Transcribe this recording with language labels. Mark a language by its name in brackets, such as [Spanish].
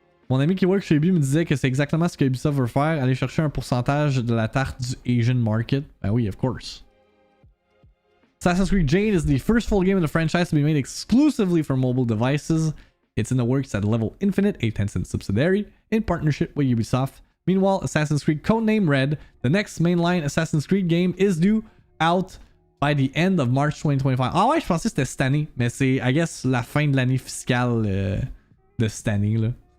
[French] Mon ami qui work chez Ubi me disait que c'est exactement ce que Ubisoft veut faire, aller chercher un pourcentage de la tarte du [English] Asian market. [French] Ben oui, [English] of course. Assassin's Creed Jade is the first full game in the franchise to be made exclusively for mobile devices. It's in the works at Level Infinite, a Tencent subsidiary, in partnership with Ubisoft. Meanwhile, Assassin's Creed Codename Red, the next mainline Assassin's Creed game, is due out by the end of March 2025. [French] Ah ouais, je pensais que c'était cette année, mais c'est, [English] I guess, [French] la fin de l'année fiscale de cette année, là.